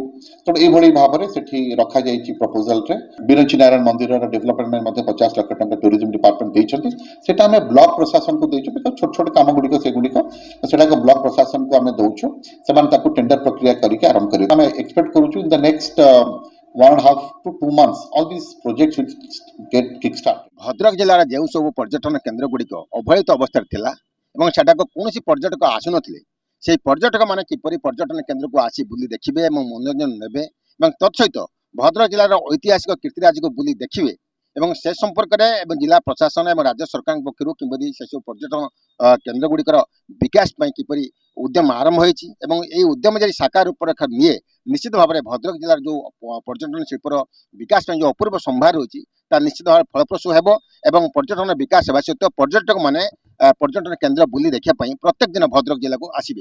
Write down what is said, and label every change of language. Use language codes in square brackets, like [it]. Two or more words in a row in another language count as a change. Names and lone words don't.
[or] ତେଣୁ ଏଇଭଳି ଭାବରେ ସେଠି ରଖାଯାଇଛି ପ୍ରପୋଜାଲରେ। ବିରଞ୍ଚି ନାରାୟଣ ମନ୍ଦିରର ଡେଭଲପମେଣ୍ଟ ପାଇଁ ମଧ୍ୟ 50 ଲକ୍ଷ ଟଙ୍କା [en] tourism department [or] ଦେଇଛନ୍ତି। ସେଟା ଆମେ ବ୍ଲକ ପ୍ରଶାସନକୁ ଦେଇଛୁ। ବିକଜ ଛୋଟ ଛୋଟ କାମ ଗୁଡ଼ିକ ସେଗୁଡ଼ିକ ସେଟାକୁ ବ୍ଲକ ପ୍ରଶାସନକୁ ଆମେ ଦଉଛୁ, ସେମାନେ ତାକୁ ଟେଣ୍ଡର ପ୍ରକ୍ରିୟା କରିକି ଆରମ୍ଭ କରିବେ। ଆମେ ଏକ୍ସପେକ୍ଟ କରୁଛୁ [en] in the next 1.5 to 2 months all these projects will get kickstart। [or] ଭଦ୍ରକ ଜିଲ୍ଲାର ଯେଉଁ ସବୁ ପର୍ଯ୍ୟଟନ କେନ୍ଦ୍ର ଗୁଡ଼ିକ ଅବହେଳିତ ଅବସ୍ଥାରେ ଥିଲା ଏବଂ ସେଟାକୁ କୌଣସି ପର୍ଯ୍ୟଟକ ଆସୁନଥିଲେ, ସେହି ପର୍ଯ୍ୟଟକମାନେ କିପରି ପର୍ଯ୍ୟଟନ କେନ୍ଦ୍ରକୁ ଆସି ବୁଲି ଦେଖିବେ ଏବଂ ମନୋରଞ୍ଜନ ନେବେ ଏବଂ ତତ୍ସହିତ ଭଦ୍ରକ ଜିଲ୍ଲାର ଐତିହାସିକ କୀର୍ତ୍ତିରାଜିକୁ ବୁଲି ଦେଖିବେ ଏବଂ ସେ ସମ୍ପର୍କରେ ଏବଂ ଜିଲ୍ଲା ପ୍ରଶାସନ ଏବଂ ରାଜ୍ୟ ସରକାରଙ୍କ ପକ୍ଷରୁ କିପରି ସେସବୁ ପର୍ଯ୍ୟଟନ କେନ୍ଦ୍ର ଗୁଡ଼ିକର ବିକାଶ ପାଇଁ କିପରି ଉଦ୍ୟମ ଆରମ୍ଭ ହୋଇଛି ଏବଂ ଏହି ଉଦ୍ୟମ ଯଦି ସାକାର ରୂପରେଖ ନିଏ, ନିଶ୍ଚିତ ଭାବରେ ଭଦ୍ରକ ଜିଲ୍ଲାର ଯେଉଁ ପର୍ଯ୍ୟଟନ ଶିଳ୍ପର ବିକାଶ ପାଇଁ ଯେଉଁ ଅପୂର୍ବ ସମ୍ଭାର ରହିଛି ତାହା ନିଶ୍ଚିତ ଭାବରେ ଫଳପ୍ରସୂ ହେବ ଏବଂ ପର୍ଯ୍ୟଟନ ବିକାଶ ହେବା ସହିତ ପର୍ଯ୍ୟଟକମାନେ ପର୍ଯ୍ୟଟନ କେନ୍ଦ୍ର ବୁଲି ଦେଖିବା ପାଇଁ ପ୍ରତ୍ୟେକ ଦିନ ଭଦ୍ରକ ଜିଲ୍ଲାକୁ ଆସିବେ।